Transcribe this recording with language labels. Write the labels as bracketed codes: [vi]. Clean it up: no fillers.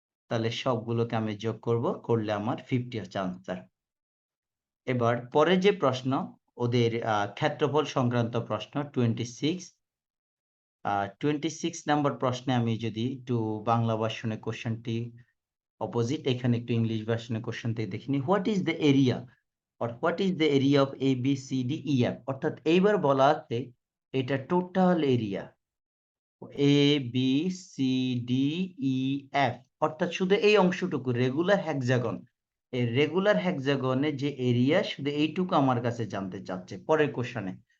[bn] তাহলে সবগুলোকে আমি যোগ করলে আমার 50 হচ্ছে আনসার। এবার পরের যে প্রশ্ন, ওদের ক্ষেত্রফল সংক্রান্ত প্রশ্ন 26। 26 নাম্বার প্রশ্নে আমি যদি একটু বাংলা ভার্সনে কোশ্চেনটি অপোজিট, এখানে একটু ইংলিশ ভার্সনে কোশ্চেনটি দেখিনি। [en] What is the area or what is the area of A, B, C, D, E, F? [bn] অর্থাৎ এইবার বলা আছে এটা total area A, B, C, D, E, F, অর্থাৎ শুধু এই অংশটুকু রেগুলার হেক্সাগন, এই রেগুলার হেক্সাগনে যে এরিয়া, শুধু এইটুকু আমার কাছে জানতে চাচ্ছে পরের কোশ্চেনে।